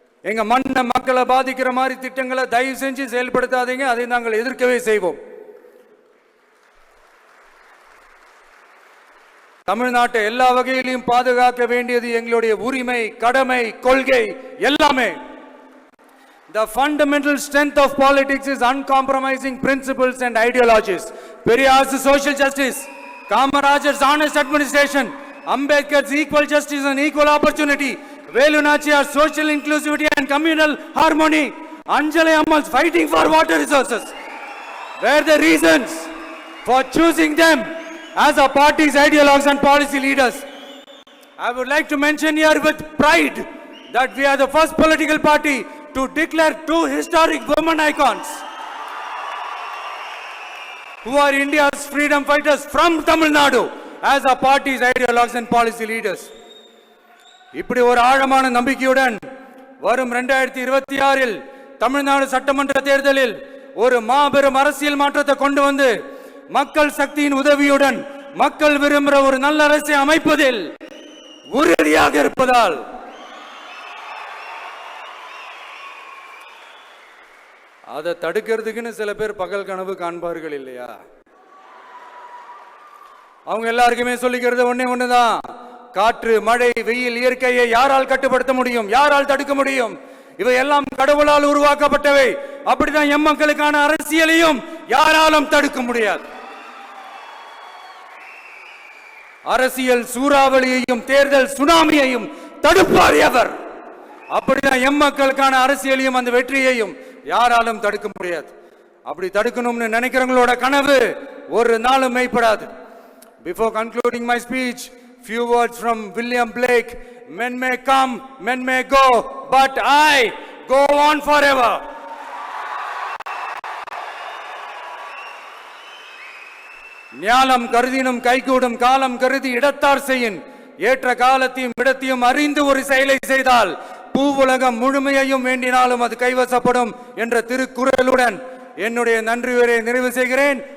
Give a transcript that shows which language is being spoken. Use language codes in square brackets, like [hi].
[ta] எங்க மண்ணை மக்களை பாதிக்கிற மாதிரி திட்டங்களை தயவு செஞ்சு செயல்படுத்தாதீங்க, அதை நாங்கள் எதிர்க்கவே செய்வோம். தமிழ்நாட்டை எல்லா வகையிலும் பாதுகாக்க வேண்டியது எங்களுடைய உரிமை, கடமை, கொள்கை எல்லாமே. [en] The fundamental strength of politics is uncompromising principles and ideologies. Periyar's social justice, Kamaraj's honest administration, Ambedkar's equal justice and equal opportunity, Velu Nachiyar's social inclusivity and communal harmony, Anjali Ammal's fighting for water resources were the reasons for choosing them as our party's ideologues and policy leaders. I would like to mention here with pride that we are the first political party to declare two historic women icons who are India's freedom fighters from Tamil Nadu as our party's ideologues and policy leaders. [ta] இப்படி ஒரு ஆழமான நம்பிக்கையுடன் வரும் 2026 தமிழ்நாடு சட்டமன்ற தேர்தலில் ஒரு மாபெரும் அரசியல் மாற்றத்தை கொண்டு வந்து மக்கள் சக்தியின் உதவியுடன் மக்கள் விரும்புகிற ஒரு நல்ல அரசை அமைப்பதில் உறுதியாக இருப்பதால் அதை தடுக்கிறதுக்குன்னு சில பேர் பகல் கனவு காண்பார்கள் இல்லையா? அவங்க எல்லாருக்குமே சொல்லிக்கிறது ஒண்ணுதான், காற்று, மழை, வெயில், இயற்கையை யாரால் கட்டுப்படுத்த முடியும்? யாரால் தடுக்க முடியும்? இவை எல்லாம் கடவுளால் உருவாக்கப்பட்டவை. அப்படிதான் எம் மக்களுக்கான அரசியலையும் யாராலும் தடுக்க முடியாது. அரசியல் சூறாவளியையும் தேர்தல் சுனாமியையும் தடுப்பார் எவர்? அப்படிதான் மக்களுக்கான அரசியலையும் அந்த வெற்றியையும் யாராலும் தடுக்க முடியாது. அப்படி தடுக்கணும்னு நினைக்கிறவங்களோட கனவு ஒரு நாளும் மெய்ப்படாது. [en] Before concluding my speech, few words from William Blake. Men may come, men may go, but I go on forever. [ta] ஞானம் கருதினும் கைகூடும் காலம் கருதி இடத்தார் செய்யின். ஏற்ற காலத்தையும் இடத்தையும் அறிந்து ஒரு செயலை செய்தால் பூவுலகம் முழுமையையும் வேண்டினாலும் அது கைவசப்படும் என்ற திருக்குறளுடன் என்னுடைய நன்றி உரையை நிறைவு செய்கிறேன்.